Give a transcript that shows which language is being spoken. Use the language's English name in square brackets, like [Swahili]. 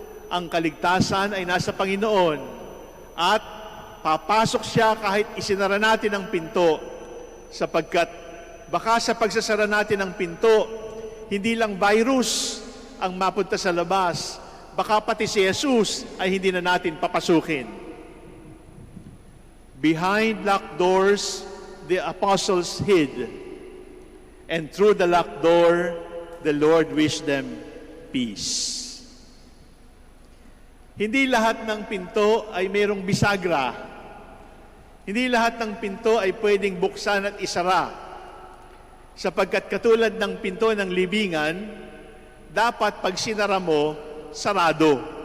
[Filipino] Ang kaligtasan ay nasa Panginoon. At papasok siya kahit isinara natin ang pinto, sapagkat baka sa pagsasara natin ng pinto, hindi lang virus ang mapunta sa labas, baka pati si Jesus ay hindi na natin papasukin. [English] Behind locked doors, the apostles hid, and through the locked door, the Lord wished them peace. [Filipino] Hindi lahat ng pinto ay mayroong bisagra. Hindi lahat ng pinto ay pwedeng buksan at isara. Sapagkat katulad ng pinto ng libingan, dapat pag sinara mo, sarado.